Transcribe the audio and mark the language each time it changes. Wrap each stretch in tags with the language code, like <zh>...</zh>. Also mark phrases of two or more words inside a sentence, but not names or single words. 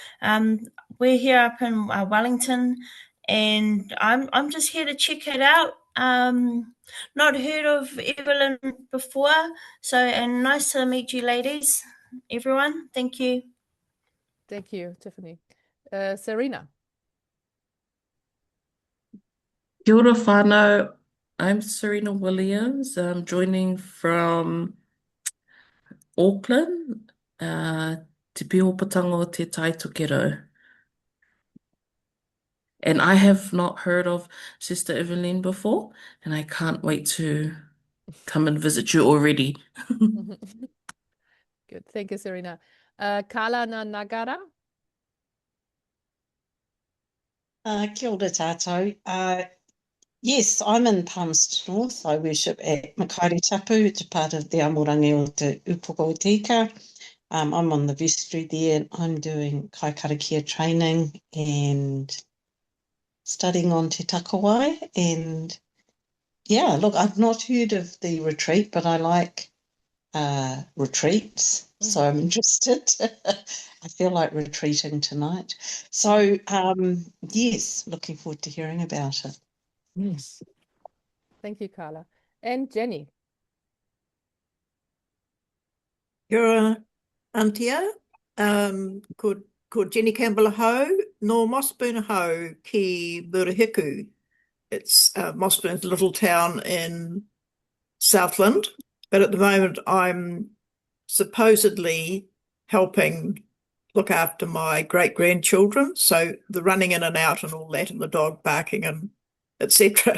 <en>We're here up in Wellington, and I'm just here to check it out. Not heard of Eveleen before, so and nice to meet you, ladies, everyone. Thank you. Thank you, Tiffany. Serena.</en> <mi>Kia ora whānau.</mi> <en>I'm Serena Williams. I'm joining from Auckland, Te Piopotango o Te Taitokero. And I have not heard of Sister Eveleen before, and I can't wait to come and visit you already. Good. Thank you, Serena. Kala Nagara.</en> <mi>Kia ora tātou.</mi> <en>Yes, I'm in Palmerston North. I worship at Makaere Tapu. It's a part of the Amorangi o Te Upoko o Tika. I'm on the vestry there. I'm doing</en> <mi>kai karakia</mi> <en>training and studying on Te Takawai. And yeah, look, I've not heard of the retreat, but I like retreats. So I'm interested. I feel like retreating tonight. So yes, looking forward to hearing about it. Yes. Thank you, Carla. And Jenny.</en> <mi>Kia ora, Antje. Ko Jenny Campbell ho, no Mossburn ho ki Murihiku.</mi> <en>It's Mossburn's a little town in Southland, but at the moment I'm supposedly helping look after my great-grandchildren. So the running in and out and all that and the dog barking and etc.</en>